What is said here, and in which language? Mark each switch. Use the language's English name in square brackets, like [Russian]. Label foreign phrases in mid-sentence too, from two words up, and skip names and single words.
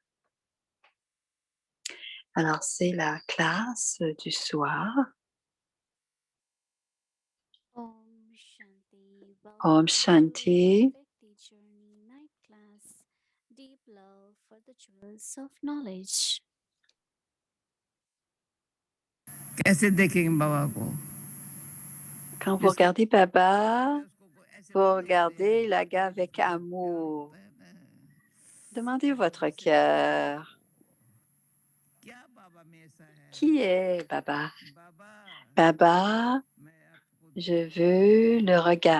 [French] Alors, c'est la classe du soir. [Hindi] ओम शान्ति. ओम शान्ति. [English] Journey night class. Deep love for the jewels of knowledge. [Hindi] कैसे देखेंगे बाबा को? [French] Quand vous regardez Baba, vous regardez la gars avec amour. Demandez votre cœur. Qui est Baba? Baba, je veux le regard.